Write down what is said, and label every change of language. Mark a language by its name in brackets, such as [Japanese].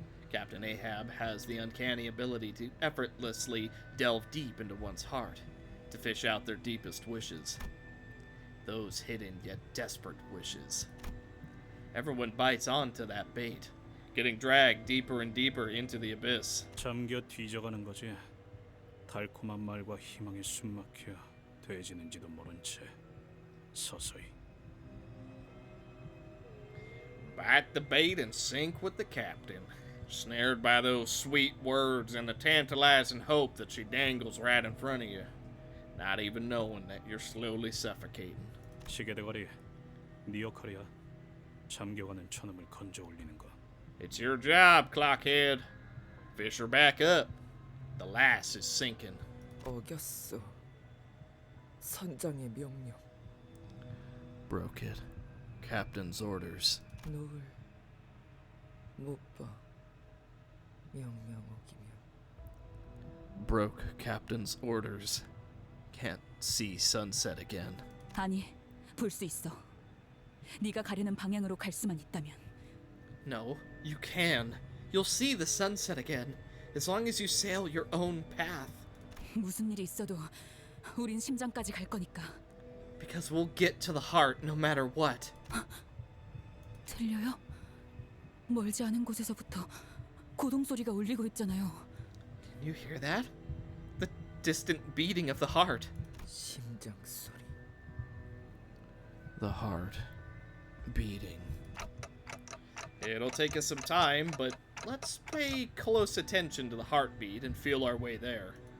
[English] Captain Ahab has the uncanny ability to effortlessly delve deep into one's heart, to fish out their deepest wishes. Those hidden yet desperate wishes. Everyone bites onto that bait, getting dragged deeper and deeper into the abyss. [Korean] 잠겨 뒤져가는 거지. 달콤한 말과 희망에 숨막혀 돼지는지도 모른 채 서서히. [English] Bite the bait and sink with the captain, snared by those sweet words and the tantalizing hope that she dangles right in front of you, not even knowing that you're slowly suffocating. [Korean] 시계 대가리, 네 역할이야. 잠겨가는 천음을 건져 올리는 거. [English] It's your job, Clockhead. Fish her back up. The lass is sinking. [Korean] 어겼어. 선장의 명령. [English] Broke it. Captain's orders. [Korean] 노을 못 봐. 명령 어기면. [English] Broke Captain's orders. Can't see sunset again. [Korean] 아니, 볼 수 있어. 네가 가려는 방향으로 갈 수만 있다면. [English] No, you can. You'll see the sunset again, as long as you sail your own path. [Korean] 무슨 일이 있어도 우린 심장까지 갈 거니까. [English] Because we'll get to the heart no matter what. [Korean] 들려요? 멀지 않은 곳에서부터 고동 소리가 울리고 있잖아요. [English] Can you hear that? The distant beating of the heart. [Korean] 심장 소리. [English] The heart beating. It'll take us some time, but let's pay close attention to the heartbeat and feel our way there.